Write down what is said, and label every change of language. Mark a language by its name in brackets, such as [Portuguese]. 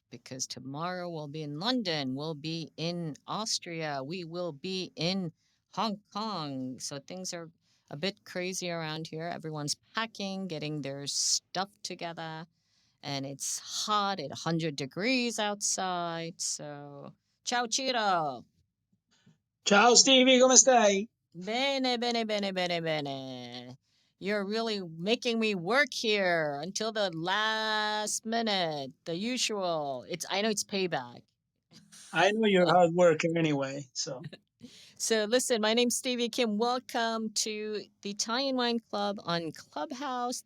[English] Because tomorrow we'll be in London, we'll be in Austria, we will be in Hong Kong. So things are a bit crazy around here. Everyone's packing, getting their stuff together, and it's hot at 100 degrees outside. So, ciao, Ciro. [Italian] Ciao Stevie, come stai? Bene, bene, bene, bene, bene. [English] You're really making me work here until the last minute, the usual. I know it's payback. I know you're a hard worker anyway, so. So listen, my name's Stevie Kim. Welcome to the Italian Wine Club on Clubhouse.